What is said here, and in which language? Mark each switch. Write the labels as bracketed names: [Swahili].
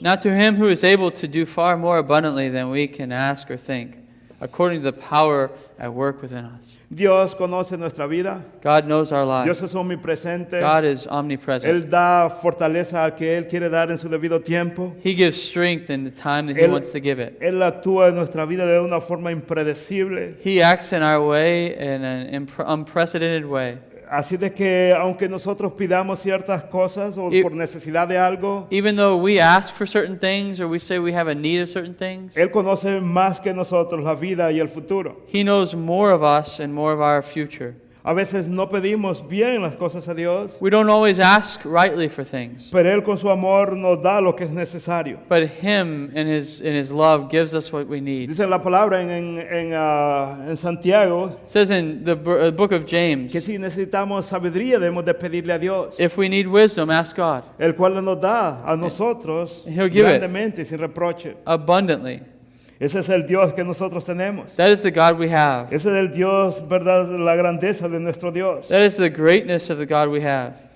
[English] Now to Him who is able to do far more abundantly than we can ask or think. according to the power at work within us. [Spanish] Dios conoce nuestra vida. [English] God knows our lives. [Spanish] Dios es omnipresente. [English] God is omnipresent. [Spanish] Él da fortaleza al que Él quiere dar en su debido tiempo. [English] He gives strength in the time that He [Spanish] Él- [English] wants to give it. [Spanish] Él actúa en nuestra vida de una forma impredecible. [English] He acts in our way in an unprecedented way. [Spanish] Así de que aunque nosotros pidamos ciertas cosas o Y- por necesidad de algo, [English] Even though we ask for certain things or we say we have a need of certain things, [Spanish] Él conoce más que nosotros la vida y el futuro. [English] He knows more of us and more of our future. [Spanish] A veces no pedimos bien las cosas a Dios, [English] We don't always ask rightly for things, [Spanish] pero Él con su amor nos da lo que es necesario. [English] but Him in His love gives us what we need. [Spanish] Dice la palabra en Santiago [English] It says in the book of James, [Spanish] que si necesitamos sabiduría debemos de pedirle a Dios, [English] if we need wisdom, ask God [Spanish] el cual nos da a nosotros [English] He'll give it. [Spanish] grandemente y sin reproche. [English] abundantly. [Spanish] Ese es el Dios que nosotros tenemos. [English] That is the God we have. [Spanish] Ese es el Dios, verdad, la grandeza de nuestro Dios. [English] That is the greatness of the God we have.